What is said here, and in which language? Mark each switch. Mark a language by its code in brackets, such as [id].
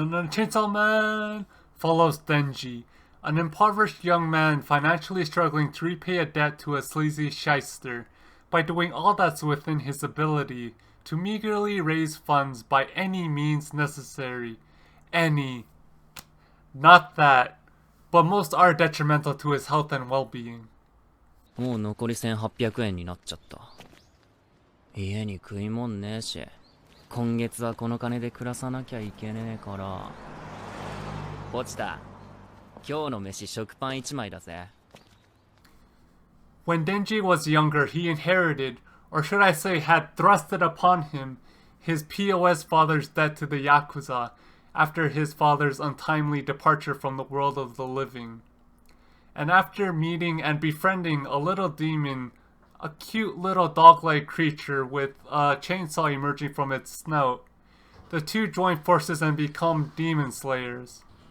[en] Chainsaw Man follows Denji, an impoverished young man financially struggling to repay a debt to a sleazy shyster by doing all that's within his ability to meagerly raise funds by any means necessary. Any. Not that, but most are detrimental to his health and well-being. [ja] もう残り1800円になっちゃった。家に食いもんねえし。今月はこの金で暮らさなきゃいけねえから。ポチタ、今日の飯食パン1枚だぜ。 [en] When Denji was younger, he inherited, or should I say had thrusted upon him, his POS father's debt to the Yakuza after his father's untimely departure from the world of the living. And after meeting and befriending a little demon, a cute little dog-like creature with a chainsaw emerging from its snout, the two join forces and become demon slayers.